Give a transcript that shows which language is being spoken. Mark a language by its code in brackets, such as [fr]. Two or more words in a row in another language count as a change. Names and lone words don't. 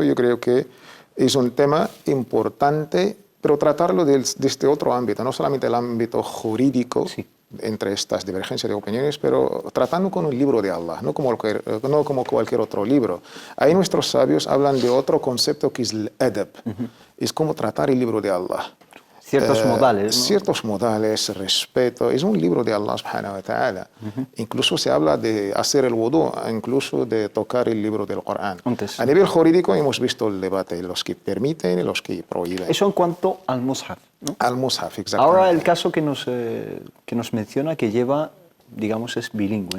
[es] Yo creo que es un tema importante, pero tratarlo desde otro ámbito, no solamente el ámbito jurídico, entre estas divergencias de opiniones, pero tratando con un libro de Allah, no como cualquier otro libro. Ahí nuestros sabios hablan de otro concepto que es el adab, es como tratar el libro de Allah. Ciertos modales, ¿no? Ciertos modales, respeto. Es un libro de Allah [ar] سبحانه وتعالى. [es] Incluso se habla de hacer el wudu, incluso de tocar el libro del Corán. A nivel jurídico hemos visto el debate, los que permiten y los que prohíben. Eso en cuanto al mushaf, ¿no? Al mushaf, exactamente. Ahora el caso que nos menciona que lleva, digamos, es bilingüe.